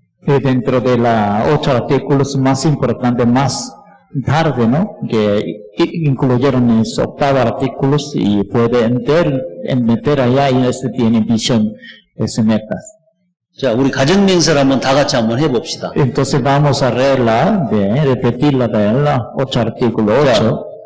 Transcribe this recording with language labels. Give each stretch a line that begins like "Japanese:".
Spanish: Dentro de los 8 artículos más importantes, más tarde, ¿no? Que incluyeron esos 8 artículos y puede meter allá y tiene visión, metas.
Korean: 자, 우리 가정맹세를 한번 다 같이 한번 해봅시다.
Spanish: Entonces vamos a repetirla de los 8 artículos, 8.